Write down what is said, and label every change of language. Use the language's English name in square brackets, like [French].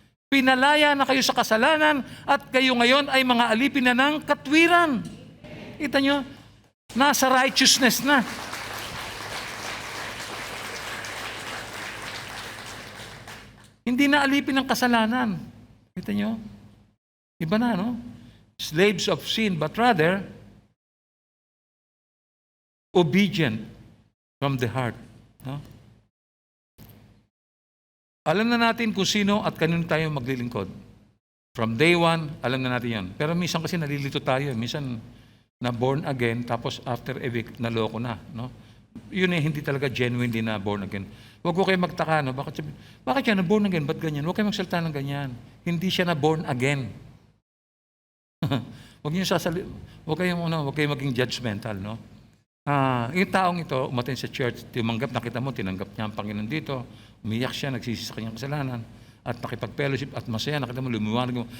[Filipino] Pinalaya na kayo sa kasalanan at kayo ngayon ay mga alipin na ng katwiran. Kita nyo? Nasa righteousness na. Hindi na alipin ng kasalanan. Kita nyo? Iba na, no? [English] Slaves of sin, but rather obedient from the heart. [Filipino] No? Alam na natin kung sino at kanino tayo maglilingkod. [English] From day one, [Filipino] alam na natin yan. Pero minsan kasi nalilito tayo. Minsan na born again, tapos [English] after a week, [Filipino] naloko na. No? Yun eh, hindi talaga genuinely na born again. Huwag ko kayo magtaka, no? Bakit siya na born again? Ba't ganyan? Huwag kayo magsalita ng ganyan. Hindi siya na born again. Huwag kayong maging judgmental, no? Yung taong ito, umaten sa church, nakita mo, tinanggap niya ang Panginoon dito, umiyak siya, nagsisi sa kanyang kasalanan, at nakipag-fellowship at masaya, nakita mo, lumiwanag mo.